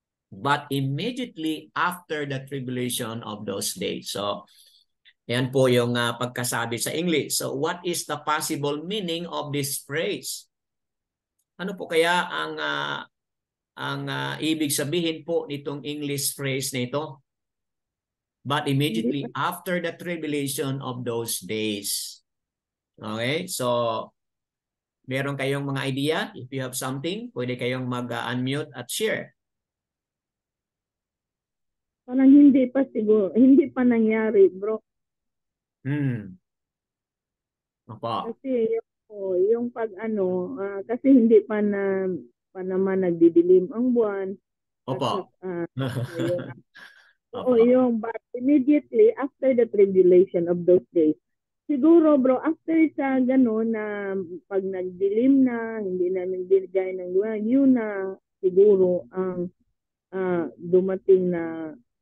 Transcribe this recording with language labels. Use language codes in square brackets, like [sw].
[en] But immediately after the tribulation of those days. [tl] So, yan po yung pagkasabi sa English. [en] So, what is the possible meaning of this phrase? [tl] Ano po kaya ang ibig sabihin po nitong English phrase na ito? [en] But immediately after the tribulation of those days. Okay? [tl] So, meron kayong mga idea? [en] If you have something, [tl] pwede kayong mag-unmute at [en] share. [tl] Parang hindi pa siguro, hindi pa nangyari, bro. Apa? Kasi yung pag kasi hindi pa naman nagdidilim ang buwan. Opo. [en] Yung but immediately after the tribulation of those days. [tl] Siguro bro, after sa gano'n na pag nagdilim na, hindi na nagbigay ng liwanag, yun na siguro ang dumating na